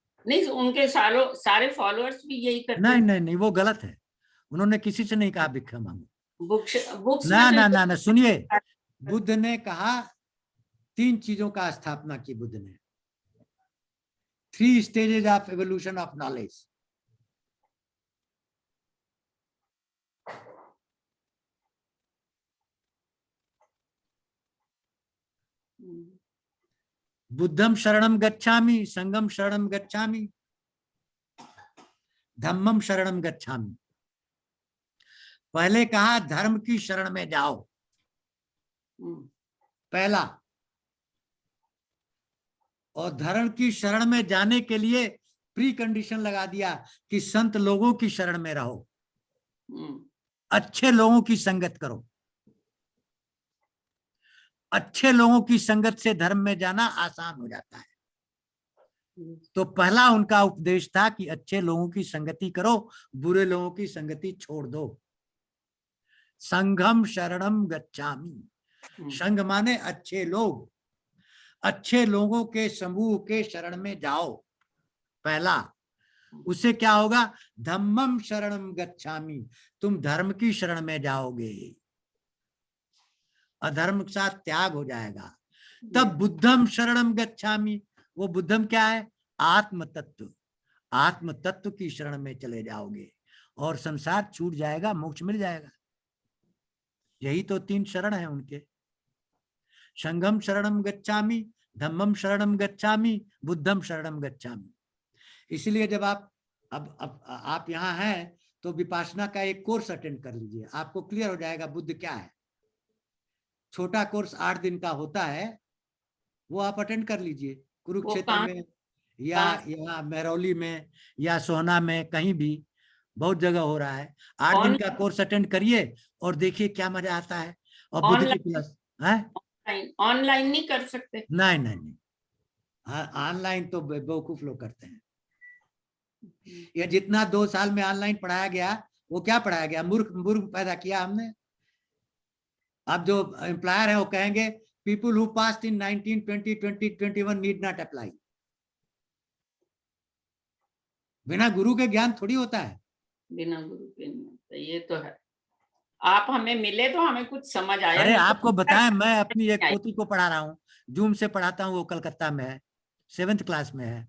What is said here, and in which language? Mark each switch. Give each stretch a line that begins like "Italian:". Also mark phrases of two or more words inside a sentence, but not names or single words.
Hindi: नहीं, उनके सारे फॉलोअर्स भी यही करते नहीं हैं। नहीं नहीं, वो गलत है। उन्होंने किसी से नहीं कहा भिक्षा मांगो। बुक्स ना में ना तो ना ना, सुनिए, बुद्ध ने कहा 3 चीजों का स्थापना की बुद्ध ने।
English: 3 stages of evolution of knowledge.
Pali: बुद्धम शरणम गच्छामि, संगम शरणम गच्छामि, धम्मम शरणम गच्छामि।
Hindi: पहले कहा धर्म की शरण में जाओ, पहला। और धर्म की शरण में जाने के लिए
English: pre condition
Hindi: लगा दिया कि संत लोगों की शरण में रहो, अच्छे लोगों की संगत करो। अच्छे लोगों की संगत से धर्म में जाना आसान हो जाता है। तो पहला उनका उपदेश था कि अच्छे लोगों की संगति करो, बुरे लोगों की संगति छोड़ दो।
Pali: संघम शरणम गच्छामि।
Hindi: संघ माने अच्छे लोग, अच्छे लोगों के समूह के शरण में जाओ, पहला। उससे क्या होगा?
Pali: धम्मम शरणम गच्छामि,
Hindi: तुम धर्म की शरण में जाओगे, अधर्म का त्याग हो जाएगा।
Pali: तब बुद्धम शरणम गच्छामि,
Hindi: वो बुद्धम क्या है? आत्म तत्व। आत्म तत्व की शरण में चले जाओगे और संसार छूट जाएगा, मोक्ष मिल जाएगा। यही तो 3 शरण है उनके।
Pali: संघम शरणम गच्छामि, धम्मम शरणम गच्छामि, बुद्धम शरणम गच्छामि।
Hindi: इसलिए जब आप अब आप यहाँ हैं तो विपासना का एक
English: course attend
Hindi: कर लीजिए, आपको क्लियर हो जाएगा बुद्ध क्या है। छोटा कोर्स 8 दिन का होता है, वो आप अटेंड कर लीजिए, कुरुक्षेत्र कहाँ- में या कहाँ- यहाँ महरौली में या सोहना में, कहीं भी बहुत जगह हो रहा है। 8 दिन ऑन- का
English: course attend
Hindi: करिए और देखिए क्या मजा आता है। और बुद्ध की ऑनलाइन क्लास है, ऑनलाइन नहीं कर सकते? नहीं नहीं नहीं, ऑनलाइन तो बेवकूफ लोग करते हैं। ये जितना 2 साल में ऑनलाइन पढ़ाया गया, वो क्या पढ़ाया गया? मूर्ख मूर्ख पैदा किया हमने। अब जो एम्प्लॉयर है वो कहेंगे
English: people who passed in 19, 20, 20, 21 need not apply.
Hindi: बिना गुरु के ज्ञान थोड़ी होता है। बिना गुरु के नहीं होता, ये तो है। आप हमें मिले तो हमें कुछ समझ आया। अरे नहीं तो आपको बताएं, मैं अपनी एक नहीं पोती को पढ़ा रहा हूँ, जूम से पढ़ाता हूँ, वो कलकत्ता में है, 7th क्लास में है।